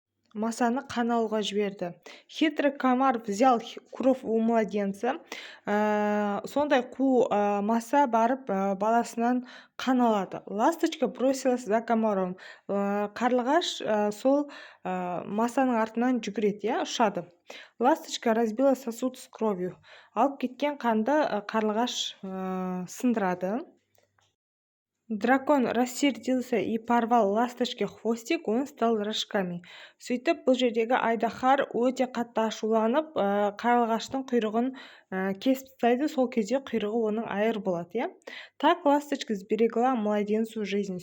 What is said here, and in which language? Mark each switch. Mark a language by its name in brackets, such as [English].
[Kazakh] Масаны қан алуға жіберді. [Russian] Хитрый комар взял кровь у младенца. [Kazakh] Сондай қу маса барып баласынан қан алады. [Russian] Ласточка бросилась за комаром. [Kazakh] Қарлығаш сол масаның артынан жүгіреді, ұшады. [Russian] Ласточка разбила сосуд с кровью. [Kazakh] Алып кеткен қанды қарлығаш сындырады. [Russian] Дракон рассердился и порвал ласточке хвостик, он стал рожками. [Kazakh] Сөйтіп, бұл жердегі Айдахар өте қатты ашуланып, қарлығаштың құйрығын кесіп тастайды. Сол кезде құйрығы оның айыр болады. [Russian] Так ласточка сберегла младенцу жизнь.